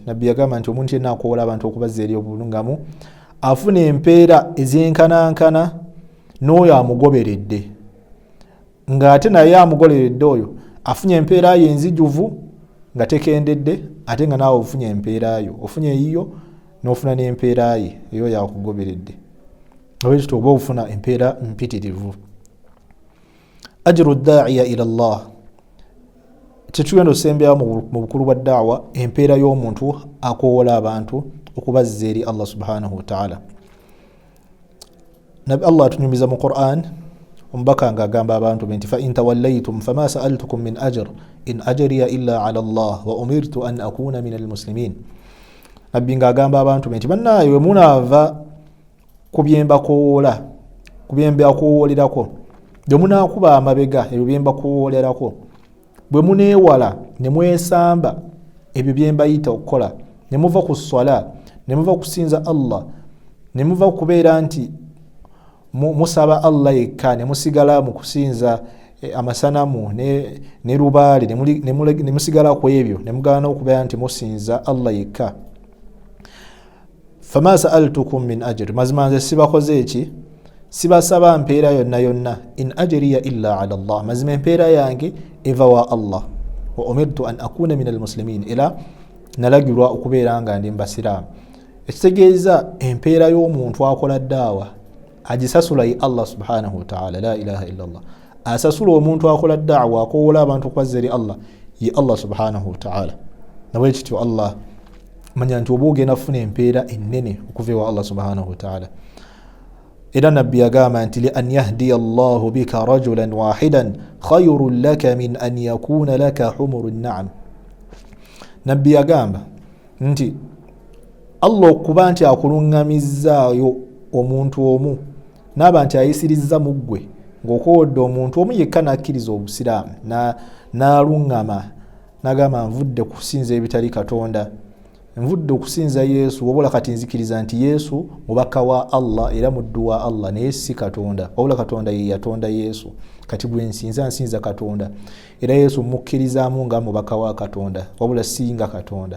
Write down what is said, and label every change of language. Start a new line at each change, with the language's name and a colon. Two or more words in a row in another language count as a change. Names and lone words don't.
Ganda: Nabbi yagamba nti omuntu yenna akoowola abantu okubazza eri obulungamu afuna empeera ez'enkanankana n'oyo amugoberedde, ng'ate naye amugoberedde oyo afunye empeera ye enzijuvu nga tekendedde, ate nga naawe ofunye empeera yo, ofunye eyiyo n'ofuna n'empeera ye eyo yakugoberedde. Olwekityo oba ofuna empeera mpitirivu.
Arabic: أجر داعية إلى الله,
Ganda: tetugenda osembera mu bukulu bwa da'wa empeera y'omuntu akoowola abantu okubazza eri Allah
Arabic: سبحانه وتعالى.
Ganda: Nabi Allah atunyumiza mu Qur'an omubaka ng'agamba abantu nti
Arabic: فإن توليتم فما سألتكم من أجر إن أجري إلا على الله وأمرت أن أكون من المسلمين.
Ganda: Nabbi ng'agamba abantu nti bannaye we munaava ku byemba koowola, ku byemba koowolerako, bwe munaakuba amabega ebyo byemba koowoolerako, bwe muneewala ne mwesamba ebyo byembayita okukola, ne muva ku swala, ne muva kusinza Allah, ne muva kubeera nti musaba Allah yekka, ne musigala mu kusinza amasanamu ne lubaale, ne musigala ku ebyo, ne mugaana okubeera nti musinza Allah yekka.
Arabic: فما سألتكم من أجر,
Ganda: mazima nze sibakoze eki, sibasaba mpeera yonna yonna,
Arabic: إن أجري إلا على الله,
Ganda: mazima empeera yange eva wa Allah,
Arabic: وأمرت أن أكون من المسلمين,
Ganda: era nalagirwa okubeera nga ndi mbasiraamu. Ekitegeeza empeera y'omuntu akola daawa agisasula ye Allah
Arabic: سبحانه وتعالى، لا إله إلا الله.
Ganda: Asasula omuntu akola daawa akoowola abantu okubazza eri Allah ye Allah
Arabic: سبحانه وتعالى.
Ganda: Nabwe kityo Allah manya nti oba ogenda kufuna empeera ennene okuva ewa Allah
Arabic: سبحانه وتعالى.
Ganda: Era nabbi yagamba nti
Arabic: لأن يهدي الله بك رجلا واحدا خير لك من أن يكون لك حمر النعم.
Ganda: Nabbi yagamba nti Allah okuba nti akulungamizaayo omuntu omu n'aba nti ayisirizza mu ggwe ng'okowodde omuntu omu yekka n'akkiriza obusiraamu n'aluŋŋama n'agamba nvudde kusinza ebitali Katonda, nvudde okusinza Yesu, wabula kati nzikiriza nti Yesu mubaka wa Allah era muddu wa Allah naye si Katonda, wabula Katonda ye yatonda Yesu, kati gwe nsinza Katonda era Yesu mukkirizaamu nga mubaka wa Katonda wabula si nga Katonda.